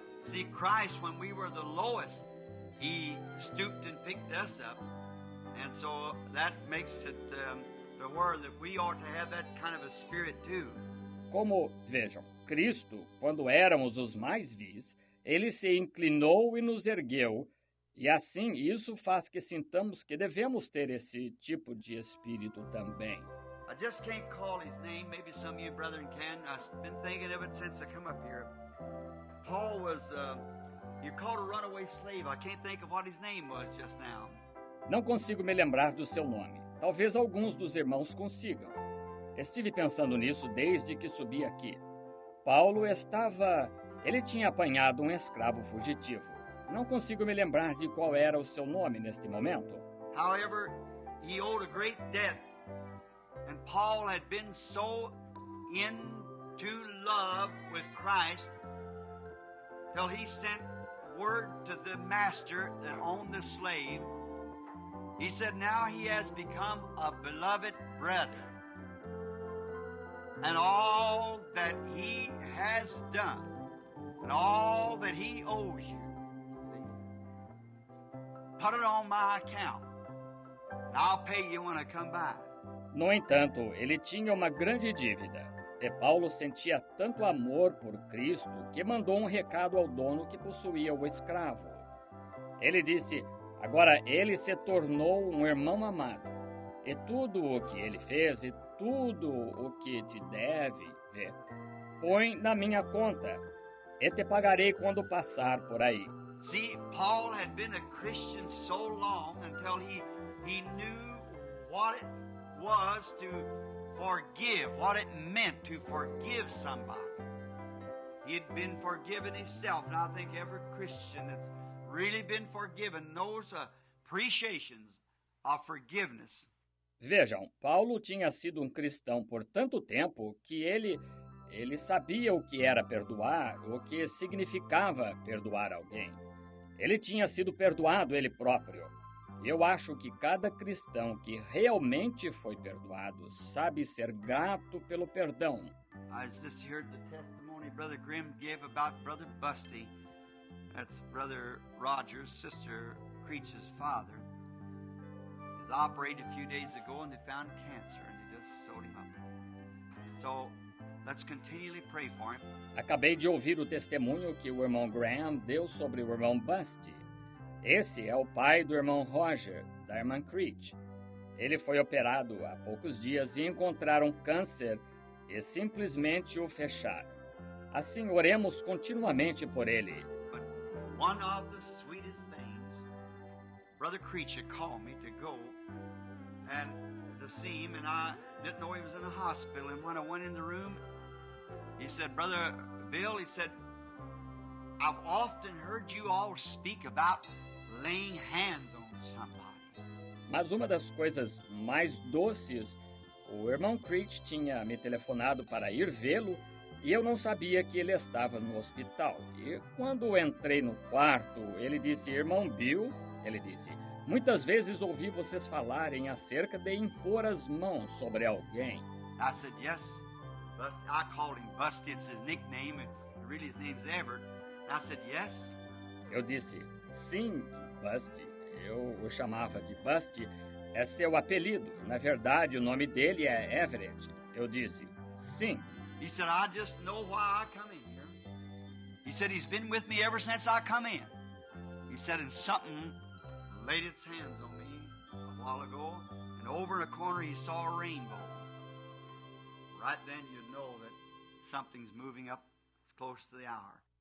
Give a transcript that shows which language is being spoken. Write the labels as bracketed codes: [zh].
[en] See, Christ, when we were the lowest, He stooped and picked us up. And so that makes it the word that we ought to have that kind of a spirit too. [pt] Como, vejam, Cristo, quando éramos os mais vis, Ele se inclinou e nos ergueu, e assim isso faz que sintamos que devemos ter esse tipo de espírito também. [en] I just can't call his name. Maybe some of you brethren can. I've been thinking of it since I come up here. Paul was, you called a runaway slave. I can't think of what his name was just now. [pt] Não consigo me lembrar do seu nome. Talvez alguns dos irmãos consigam. Estive pensando nisso desde que subi aqui. Paulo ele tinha apanhado um escravo fugitivo. Não consigo me lembrar de qual era o seu nome neste momento. [en] However, he owed a great debt. And Paul had been so into love with Christ till he sent word to the master that owned the slave. He said, now he has become a beloved brother. And all that he has done, and all that he owes you, put it on my account. And I'll pay you when I come back. [pt] No entanto, ele tinha uma grande dívida. E Paulo sentia tanto amor por Cristo que mandou um recado ao dono que possuía o escravo. Ele disse, agora ele se tornou um irmão amado. E tudo o que ele fez e tudo o que te deve, põe na minha conta. E te pagarei quando passar por aí. [en] See, Paul had been a Christian so long until he knew what it was to forgive, what it meant to forgive somebody. He had been forgiven himself, and I think every Christian that's really been forgiven knows the appreciations of forgiveness. [pt] Vejam, Paulo tinha sido um cristão por tanto tempo que ele sabia o que era perdoar, o que significava perdoar alguém. Ele tinha sido perdoado ele próprio. Eu acho que cada cristão que realmente foi perdoado sabe ser grato pelo perdão. [en] I just heard the testimony Brother Grimm gave about Brother Busty. That's Brother Rogers, Sister Creech's father. He was operated a few days ago and they found cancer and they just sewed him up. So let's continually pray for him. [pt] Acabei de ouvir o testemunho que o irmão Graham deu sobre o irmão Busty. Esse é o pai do irmão Roger, da irmã Creech. Ele foi operado há poucos dias e encontraram câncer e simplesmente o fecharam. Assim, oremos continuamente por ele. [en] But one of the sweetest things, Brother Creech had called me to go and to see him, and I didn't know he was in a hospital. And when I went in the room, he said, Brother Bill, he said, I've often heard you all speak about laying hands on somebody. [pt] Mas uma das coisas mais doces, o irmão Creech tinha me telefonado para ir vê-lo e eu não sabia que ele estava no hospital. E quando entrei no quarto, ele disse, irmão Bill, ele disse, muitas vezes ouvi vocês falarem acerca de impor as mãos sobre alguém. [en] I said, yes. I called him Busty, it's his nickname, and really his name's Everett. I said, yes. [pt] Eu disse, sim, Busty. Eu o chamava de Busty, é seu apelido. Na verdade, o nome dele é Everett. Eu disse, sim. [en] He said, I just know why I come in here. He said, he's been with me ever since I come in. He said, and something laid its hands on me a while ago, and over in a corner he saw a rainbow. Right then you know that something's moving up close to the hour.